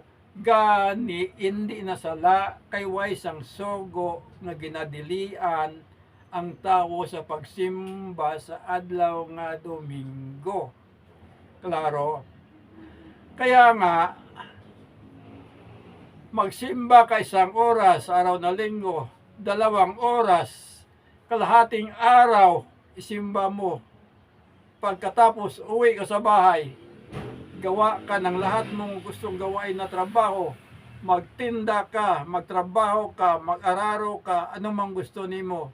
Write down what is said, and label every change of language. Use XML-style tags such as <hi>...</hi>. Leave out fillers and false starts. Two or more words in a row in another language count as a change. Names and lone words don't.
<hil>Gani hindi na sala kay way sang sugo nga ginadilian ang tawo sa pagsimba sa adlaw nga Domingo.</hil> <tl>Klaro? Kaya nga magsimba ka isang oras sa araw na linggo, 2 oras, kalahating araw isimba mo. Pagkatapos uwi ka sa bahay, gawa ka ng lahat mong gustong gawain na trabaho, magtinda ka, magtrabaho ka, mag-araro ka, anumang gusto nimo.</tl>